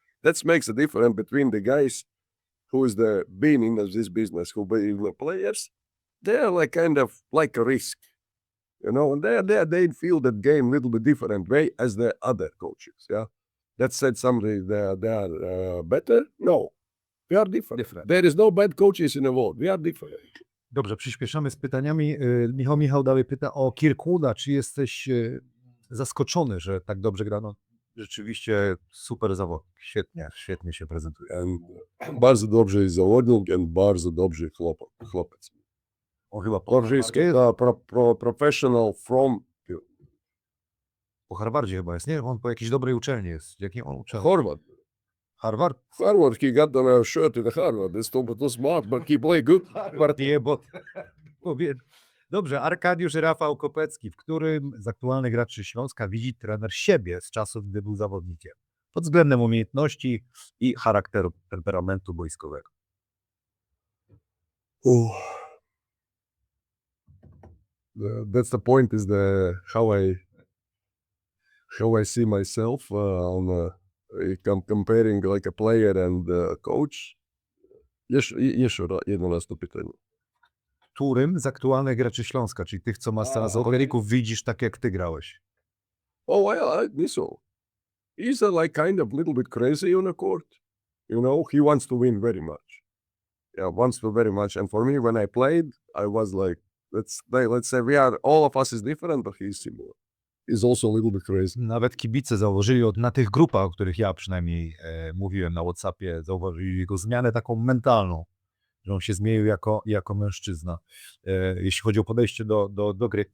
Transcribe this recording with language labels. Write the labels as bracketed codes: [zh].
[en] That makes a difference between the guys who is the beginning of this business, who be the players. They're like kind of like a risk, you know, and they feel that game a little bit different way as the other coaches. Yeah, that said something they are better. No, we are different. There is no bad coaches in the world. We are different. [pl] Dobrze, przyspieszamy z pytaniami. Michał dalej pyta o Kirkuda. Czy jesteś zaskoczony, że tak dobrze grano? Rzeczywiście super zawodnik. Świetnie się prezentuje. [en] And [pl] bardzo dobrze jest zawodnik and bardzo dobrze chłopiec. On chyba Polski, [en] professional from [pl] po Harvardzie chyba jest, nie? On po jakiejś dobrej uczelni jest. Jakim on uczelni? Harvard. Harvard? [en] Harvard, he got a shirt in Harvard. It's too smart, but he play good. [pl] Harvard nie, bo... Dobrze, Arkadiusz Rafał Kopecki, w którym z aktualnych graczy Śląska widzi trener siebie z czasów, gdy był zawodnikiem? Pod względem umiejętności i charakteru, temperamentu boiskowego. [en] That's the point, is the how I see myself on comparing like a player and coach. [pl] Jeszcze jedno raz to pytanie. Którym z aktualnych graczy Śląska, czyli tych, co masz teraz zawodników, widzisz tak, jak ty grałeś? [en] Oh, I think so. He's like kind of little bit crazy on the court. You know, he wants to win very much. Yeah, wants to very much. And for me, when I played, I was like, let's say all of us is different, but he's similar. He's also a little bit crazy. [pl] Nawet kibice zauważyli na tych grupach, o których ja przynajmniej mówiłem na WhatsAppie, zauważyli jego zmianę taką mentalną, że on się zmienił jako mężczyzna, jeśli chodzi o podejście do gry.